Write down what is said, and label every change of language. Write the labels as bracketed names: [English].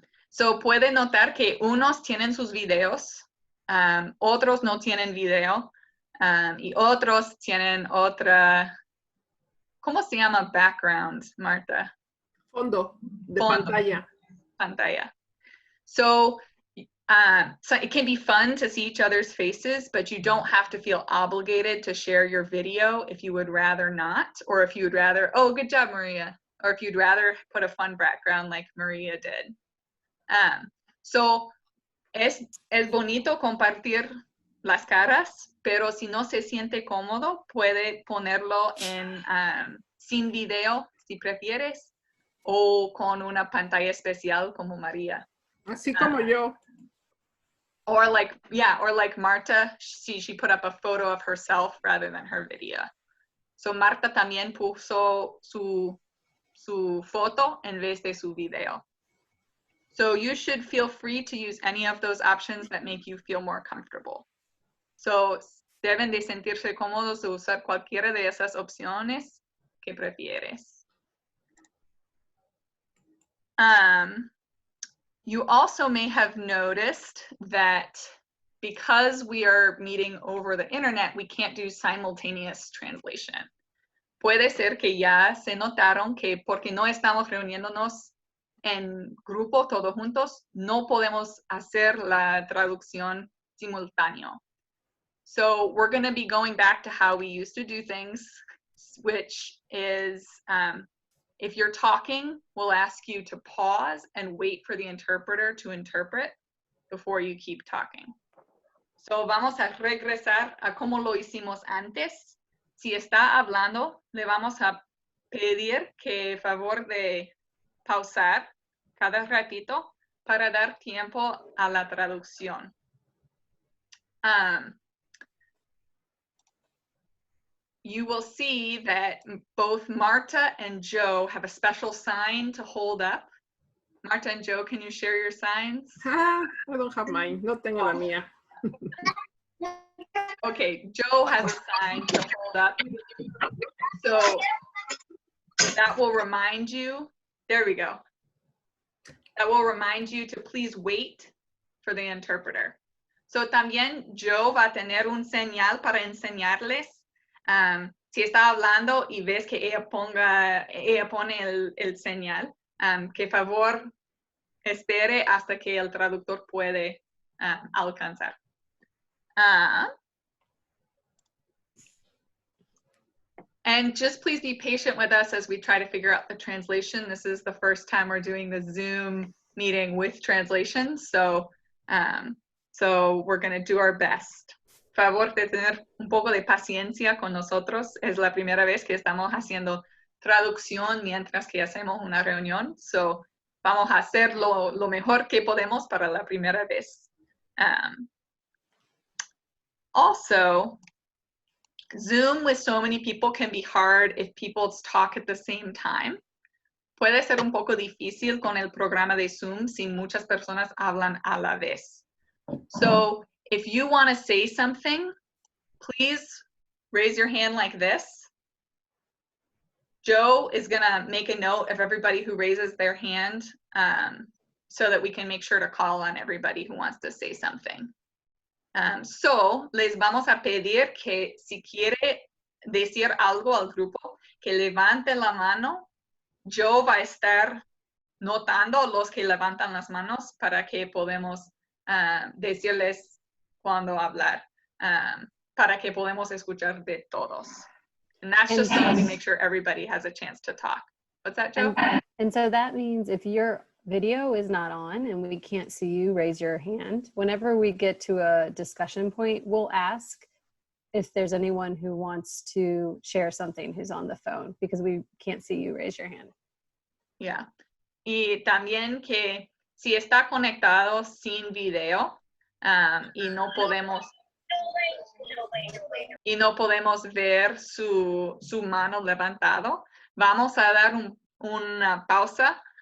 [Spanish] So puede notar que unos tienen sus videos, otros no tienen video, y otros tienen otra, ¿cómo se llama background, Marta? Fondo de Fondo. Pantalla. [English] So it can be fun to see each other's faces, but you don't have to feel obligated to share your video if you would rather not, or if you would rather, oh, good job, Maria, or if you'd rather put a fun background like Maria did. [Spanish] So es bonito compartir las caras, pero si no se siente cómodo, puede ponerlo en sin video, si prefieres, o con una pantalla especial como María. Así como yo. [English] Or like Marta, she put up a photo of herself rather than her video. [Spanish] So Marta también puso su foto en vez de su video. [English] So you should feel free to use any of those options that make you feel more comfortable. [Spanish] So deben de sentirse cómodos de usar cualquiera de esas opciones que prefieres. [English] You also may have noticed that because we are meeting over the internet, we can't do simultaneous translation. [Spanish] Puede ser que ya se notaron que porque no estamos reuniéndonos en grupo todos juntos, no podemos hacer la traducción simultáneo. [English] So we're going to be going back to how we used to do things, which is if you're talking, we'll ask you to pause and wait for the interpreter to interpret before you keep talking. [Spanish] So vamos a regresar a cómo lo hicimos antes. Si está hablando, le vamos a pedir que favor de pausar cada ratito para dar tiempo a la traducción. [English] You will see that both Marta and Joe have a special sign to hold up. Marta and Joe, can you share your signs? I don't have mine. [Spanish] No tengo la mía. [English] Okay, Joe has a sign to hold up. So that will remind you, there we go. That will remind you to please wait for the interpreter. [Spanish] So también Joe va a tener un señal para enseñarles. Si está hablando y ves que ella pone el señal, que favor espere hasta que el traductor puede alcanzar. [English] And just please be patient with us as we try to figure out the translation. This is the first time we're doing the Zoom meeting with translation, so we're going to do our best. [Spanish] Favor de tener un poco de paciencia con nosotros. Es la primera vez que estamos haciendo traducción mientras que hacemos una reunión. So vamos a hacer lo mejor que podemos para la primera vez. [English] Also, Zoom with so many people can be hard if people talk at the same time. [Spanish] Puede ser un poco difícil con el programa de Zoom si muchas personas hablan a la vez. [English] So if you want to say something, please raise your hand like this. Joe is going to make a note of everybody who raises their hand so that we can make sure to call on everybody who wants to say something. [Spanish] So, les vamos a pedir que si quiere decir algo al grupo, que levante la mano. Joe va a estar notando los que levantan las manos para que podamos decirles cuando hablar, para que podamos escuchar de todos. [English] And that's just so we make sure everybody has a chance to talk. What's that, Joe? And so that means if your video is not on and we can't see you, raise your hand. Whenever we get to a discussion point, we'll ask if there's anyone who wants to share something who's on the phone, because we can't see you, raise your hand. Yeah. [Spanish] Y también que si está conectado sin video y no podemos ver su mano levantado, vamos a dar una pausa